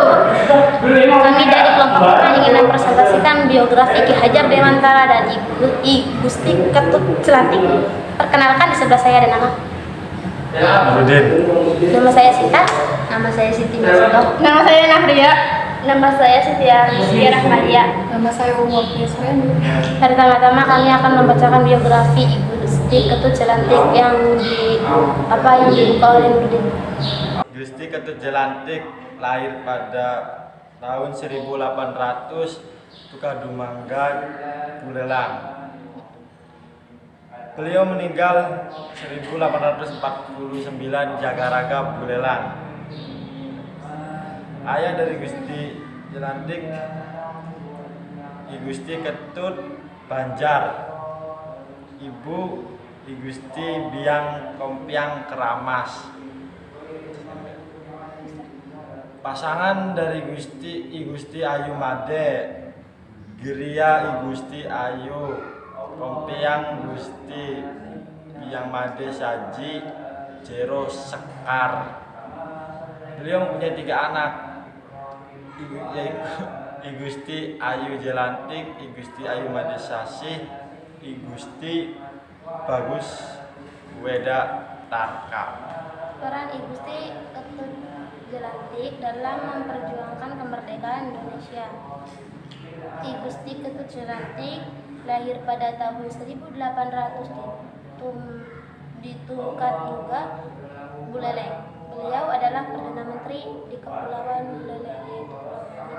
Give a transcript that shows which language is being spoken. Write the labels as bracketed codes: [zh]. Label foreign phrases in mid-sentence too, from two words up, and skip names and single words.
[id] Kami dari kelompok kita ingin mempresentasikan biografi Ki Hajar Dewantara dan I Gusti Ketut Jelantik. Perkenalkan, di sebelah saya ada nama. Nama saya Sita. Nama saya Siti Masdo. Nama saya Nahria. Nama saya Siti Rahmadia. Nama saya Umar Yasmin. Pertama-tama kami akan membacakan biografi I Gusti Ketut Jelantik yang dibuka oleh Nurdin. Gusti Ketut Jelantik lahir pada tahun 1800 Tukadumangga, Buleleng. Beliau meninggal 1849 Jagaraga, Buleleng. Ayah dari Gusti Jelantik I Gusti Ketut Banjar, Ibu I Gusti Biang Kompiang Keramas. Pasangan dari I Gusti Ayu Made, Giria I Gusti Ayu Kompiang Gusti Biang Made Saji Jero Sekar. Beliau mempunyai 3 anak, I Gusti Ayu Jelantik, I Gusti Ayu Made Sasih, I Gusti Bagus Weda Tarka. Peran I Gusti Ketut Jelantik dalam memperjuangkan kemerdekaan Indonesia. I Gusti Ketut Jelantik lahir pada tahun 1800 di Tukadmuga, Buleleng. Beliau adalah Perdana Menteri di Kepulauan Buleleng, yaitu Pulau Bali.